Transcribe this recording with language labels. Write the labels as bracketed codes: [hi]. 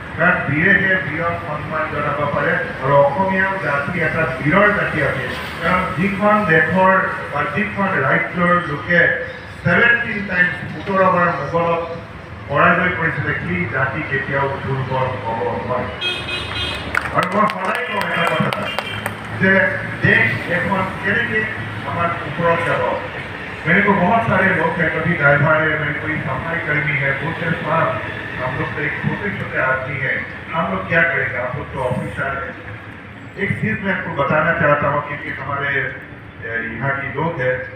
[as] কাৰণ বীৰেহে বীৰক সন্মান জনাব পাৰে আৰু অসমীয়া জাতি এটা বীৰৰ জাতি আছে। কাৰণ যিখন দেশৰ বা যিখন ৰাজ্যৰ লোকে 17 টাইমছ 17 বাৰ মোগলক পৰাজয় কৰিছিলে, সেই জাতি কেতিয়াও দুৰ্বল হ'ব নোৱাৰে। আৰু মই সদায় কওঁ এটা কথা যে देश এখন কেনেকে আমার উপর যাব। [hi] मेरे को बहुत सारे लोग हैं, कभी ड्राइवर है, मेरे कोई सफाई कर्मी है, बोलते साहब हम लोग तो एक छोटे छोटे आदमी हैं, हम लोग क्या करेंगे, आप लोग तो ऑफिसर है। एक चीज मैं आपको बताना चाहता हूँ क्योंकि हमारे यहाँ की लोग है।